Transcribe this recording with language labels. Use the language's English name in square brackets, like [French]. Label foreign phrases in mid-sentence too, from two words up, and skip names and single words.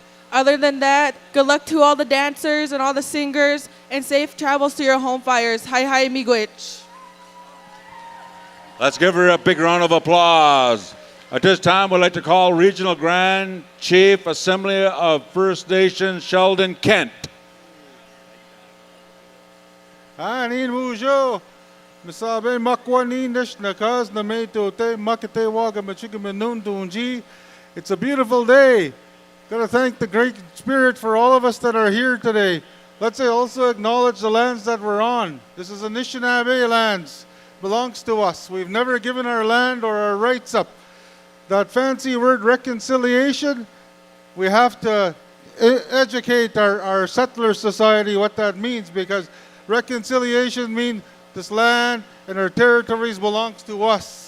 [English] Other than that, good luck to all the dancers and all the singers, and safe travels to your home fires. Hi, hi, miigwech. Let's give her a big round of applause. At this time, we'd like to call Regional Grand Chief Assembly of First Nations Sheldon Kent. [Ojibwa] Anin mujo, misabe makwani nakas na meto te makate waga machigamanun tunji. [English] It's a beautiful day. Got to thank the Great Spirit for all of us that are here today. Let's also acknowledge the lands that we're on. This is Anishinaabe lands. Belongs to us. We've never given our land or our rights up. That fancy word reconciliation, we have to educate our settler society what that means, because reconciliation means this land and our territories belongs to us.